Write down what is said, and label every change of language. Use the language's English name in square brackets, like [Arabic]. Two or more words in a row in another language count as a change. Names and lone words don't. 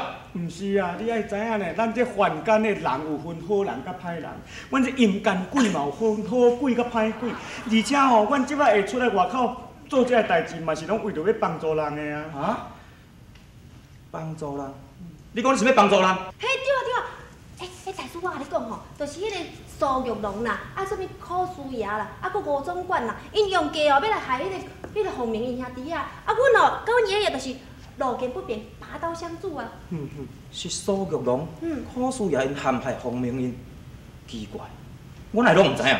[Min Nan Chinese] 毋是啊，你爱知影呢，咱这凡间的人有分好人甲歹人，阮这阴间鬼嘛有分好鬼甲歹鬼，而且吼，阮即摆会出来外口做这个代志，嘛是拢为着要帮助人的啊。啊？帮助人？你讲你是要帮助人？嘿，对啊！大叔，我甲你讲吼，就是迄个苏玉龙啦，什么柯师爷啦，搁吴总管啦，因用计要来害迄个洪明因兄弟啊，阮甲阮爷爷就是路见不平，拔刀相助啊。是苏玉龙，柯师爷因陷害洪明因，奇怪，我哪拢唔知影。